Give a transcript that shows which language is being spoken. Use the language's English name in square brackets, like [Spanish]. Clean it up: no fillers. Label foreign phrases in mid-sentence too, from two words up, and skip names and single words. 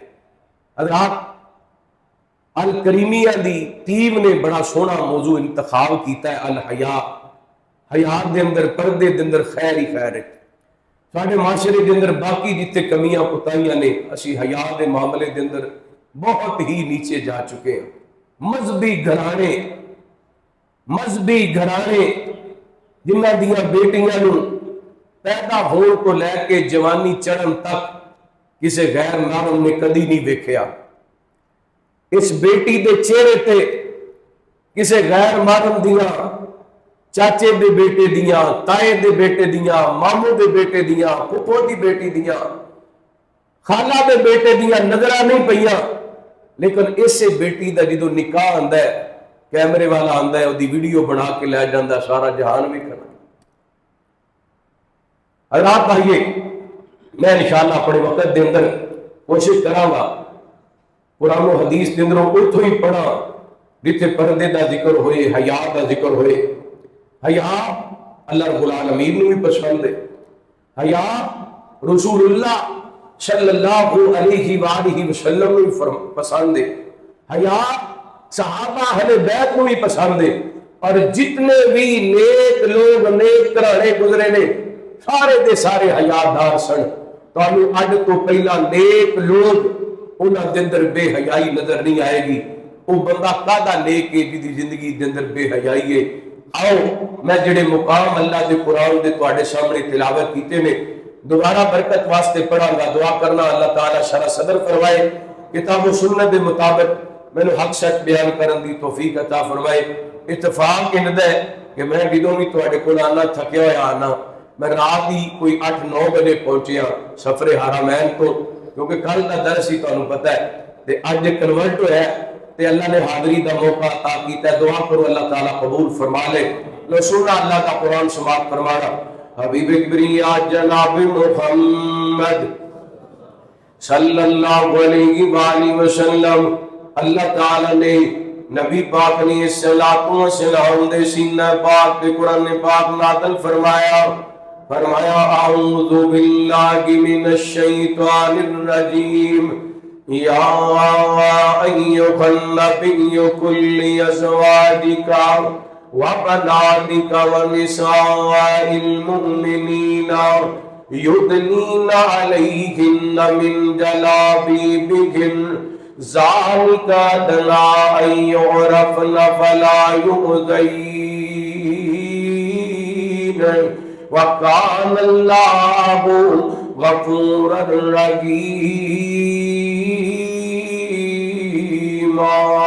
[Punjabi] حضرات الکریمیہ دی ٹیم نے بڑا سونا موضوع انتخاب کیتا ہے الحیا، حیا دے اندر پردے دے اندر خیر ہی خیر ہے۔ ساڈے معاشرے دے اندر باقی جتنے کمیاں کوتاہیاں نے اسی حیا دے معاملے دے اندر بہت ہی نیچے جا چکے ہیں۔ مذہبی گھرانے جنہ دیاں بیٹیاں نو پیدا ہون کو لے کے جوانی چڑھن تک کسے غیر محرم نے کدی نہیں ویکھیا، اس بیٹی دے چہرے تے کسے غیر محرم دیاں چاچے دے بیٹے دیاں، تائے دے بیٹے دیاں، ماموں دے بیٹے دیاں، پھپھو دی بیٹی دیاں، خالہ دے بیٹے دیاں نظرہ نہیں پئیاں، لیکن اس سے بیٹی دا جدو نکاح آندا ہے کیمرے والا آندا ہے وہ دی ویڈیو بنا کے لے جاندا سارا جہان بھی کرنا۔ حضرات بھائیے میں انشاءاللہ اپنے وقت دے اندر کوشش کراں گا قرآن و حدیث دے اندروں اتھوں ہی پڑھا جتھے پردے دا ذکر ہوئے، حیا دا ذکر ہوئے۔ حیا اللہ رب العالمین نے بھی پسند ہے، حیا رسول اللہ [Arabic] صلی اللہ علیہ وآلہ وسلم [Punjabi] نے بھی پسند ہے، حیا صحابہ اہل بیت کو بھی پسند ہے، اور جتنے بھی نیک لوگ نیک گھرانے گزرے نے سارے دے سارے حیا دار سن۔ تانوں اج تو پہلا نیک لوگ انہاں دے اندر بے حیائی نظر نہیں آئے گی۔ وہ بندہ کادا نیک ہے جدی زندگی دے اندر بے حیائی ہے۔ آؤ میں جڑے مقام اللہ دے قرآن دے تواڈے سامنے تلاوت کیتے نے دوبارہ برکت واسطے پڑھاں گا، دعا کرنا اللہ تعالیٰ شرح صدر فرمائے، کتاب و سنت دے مطابق میں نے حق سچ بیان کرن دی توفیق عطا فرمائے۔ اتفاق اندا ہے کہ میں جدوں بھی تواڈے کول آنا تھکیا ہویا آنا، میں رات ہی کوئی 8-9 بجے پہنچیا سفر حرمین تو، کیونکہ کل دا درس ہی تانوں پتہ ہے تے اج کنورٹ ہویا ہے تے اللہ نے حاضری دا موقع عطا کیتا ہے۔ دعا کرو اللہ تعالیٰ قبول فرما لے۔ لو سننا اللہ کا قرآن سماعت فرمانا۔ حبیب کبریا جناب محمد [Arabic] صلی اللہ علیہ وآلہ وسلم، [Punjabi] اللہ تعالیٰ نے نبی پاک علیہ السلام دے سینہ پاک دے قرآن پاک نازل فرمایا، [Arabic] اعوذ باللہ من الشیطان الرجیم، یا ایھا النبی قل لازواجک وبناتک ونساء المؤمنین یدنین علیہن من جلابیبہن ذالک ادنیٰ ان یعرفن فلا یؤذین وَكَانَ اللَّهُ غَفُورًا رَحِيمًا۔